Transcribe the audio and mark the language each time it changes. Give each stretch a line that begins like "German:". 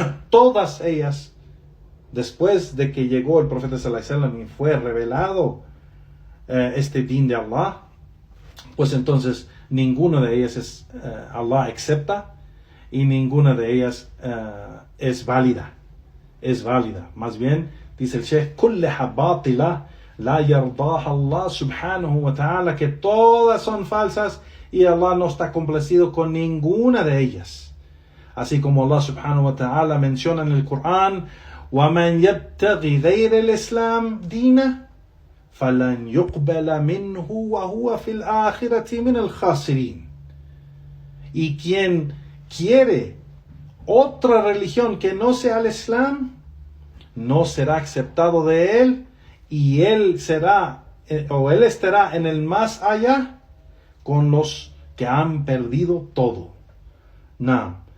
Spanish: todas ellas, después de que llegó el profeta sallallahu alaihi wasallam y fue revelado este din de Allah, pues entonces ninguna de ellas Allah acepta y ninguna de ellas es válida. Más bien, dice el Sheikh,
Arabic: كلها باطلة لا يرضاها الله سبحانه وتعالى,
Spanish: que todas son falsas y Allah no está complacido con ninguna de ellas. Así como Allah subhanahu wa ta'ala menciona en el Corán,
Arabic: وَمَنْ يَبْتَغِ غَيْرَ الْإِسْلَامِ دِينًا فَلَنْ يُقْبَلَ مِنْهُ وَهُوَ فِي الْآخِرَةِ مِنَ الْخَاسِرِينَ.
Spanish: Y quien quiere otra religión que no sea el Islam, no será aceptado de él, y él estará en el más allá con los que han perdido todo. No.